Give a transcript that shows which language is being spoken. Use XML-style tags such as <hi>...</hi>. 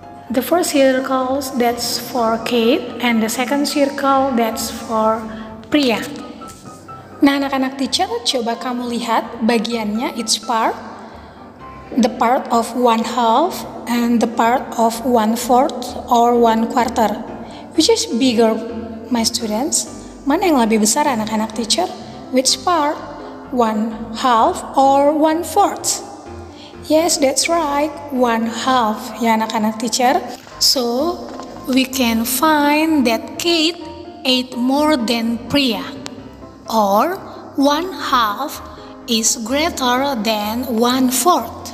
<en>The first circle that's for Kate and the second circle that's for Priya.</en> <id>Nah anak-anak teacher, coba kamu lihat bagiannya</id> <en>each part. the part of 1/2 and the part of 1/4 or 1/4. Which is bigger, my students?</en> <id>Mana yang lebih besar anak-anak teacher?</id> <en>Which part? 1/2 or 1/4? Yes, that's right, 1/2</en> <id>ya anak-anak teacher.</id> <en>So, we can find that Kate ate more than Priya, or 1/2 is greater than 1/4.</en>